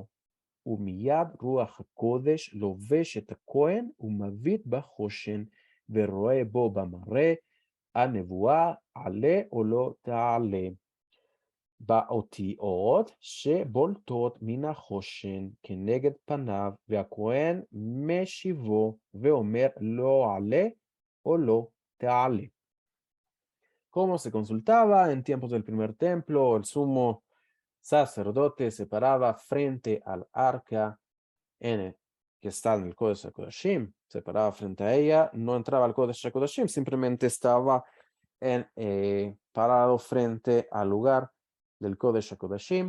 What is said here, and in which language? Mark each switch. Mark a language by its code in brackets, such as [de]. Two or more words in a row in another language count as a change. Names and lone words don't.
[he] ומיד רוח הקודש לובש את הכהן ומביט בחושן ורואה בו במראה הנבואה עלה או לא תעלה. באותיות שבולטות מן החושן כנגד פניו, והכהן משיבו ואומר לא עלה o lo תעלה. [es] Como se consultaba en tiempos del primer templo, el sumo sacerdote se paraba frente al arca que está en el Kodesh HaKodashim, se paraba frente a ella, no entraba al Kodesh HaKodashim, simplemente estaba parado frente al lugar del Kodesh HaKodashim.